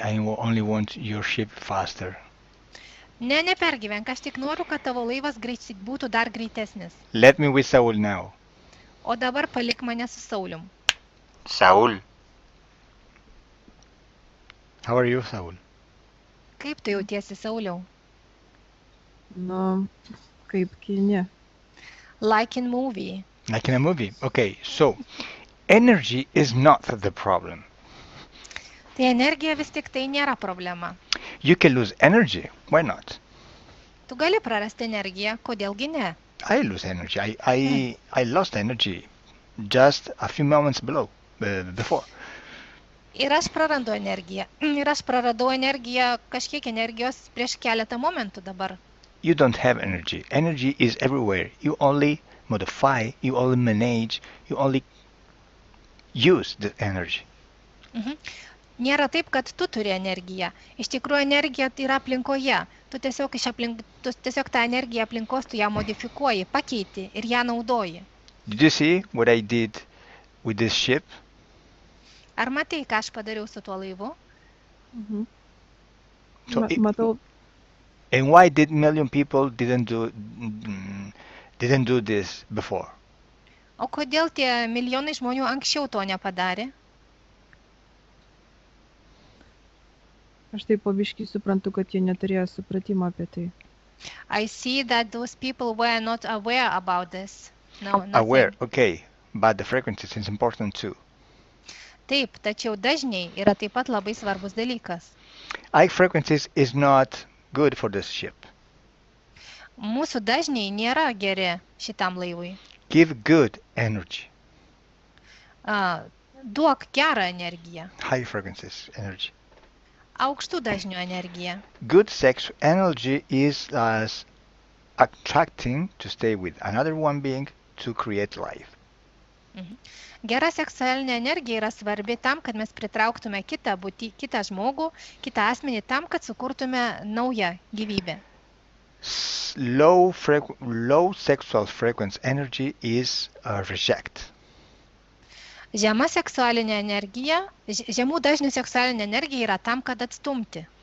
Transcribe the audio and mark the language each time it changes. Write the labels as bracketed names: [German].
[English] I only want your ship faster. [Lithuanian] Ne, nepergyvenk, aš tik noriu, kad tavo laivas būtų dar greitesnis. [English] Let me with Saul now. [Lithuanian] O dabar palik mane su Saulium. [English] Saul. How are you, Saul? [Lithuanian] Kaip tu jautiesi, Sauliau? Nu, kaip kine. [English] Like in movie. Like in a movie. Okay, so energy is not the problem. [Lithuanian] Tai energija vis tik tai nėra problema. [English] You can lose energy. Why not? [Lithuanian] Tu gali prarasti energiją, kodėlgi ne? [English] I lose energy. I lost energy just a few moments before. [Lithuanian] Ir aš prarandu energiją. Ir aš praradau energiją, kažkiek energijos prieš keletą momentų dabar. [English] You don't have energy. Energy is everywhere. You only modify, you only manage, you only use the energy. [Lithuanian] Nėra taip, kad tu turi energiją. Iš tikrųjų, energija yra aplinkoje. Tu tiesiog tą energiją aplinkos, tu ją modifikuoji, pakeiti ir ją naudoji. [English] Did you see what I did with this ship? [Lithuanian] Ar matai, ką aš padariau su tuo laivu? [English] So [Lithuanian] Matau, [English] and why did million people didn't do this before? [Lithuanian] O kodėl tie milijonai žmonių anksčiau to nepadarė? aš taip po biškį suprantu, kad jie neturėjo supratimo apie tai. [English] I see that those people were not aware about this. No, nothing. Aware, okay, but the frequency is important too. [Lithuanian] Taip, tačiau dažniai yra taip pat labai svarbus dalykas. [English] High frequencies is not good for this ship. [Lithuanian] Mūsų dažniai nėra geri šitam laivui. [English] Give good energy. [Lithuanian] Duok gerą energiją. [English] High frequencies energy. [Lithuanian] Aukštų dažnių energiją. [English] Good sex energy is as attracting to stay with another one being to create life. [Lithuanian] Gera seksualinė energija yra svarbi tam, kad mes pritrauktume kitą žmogų, kitą asmenį tam, kad sukurtume naują gyvybę. [English] Low sexual frequency energy is reject. [Lithuanian] Žema seksualinė energija, žemų dažnių seksualinė energija yra tam, kad atstumti.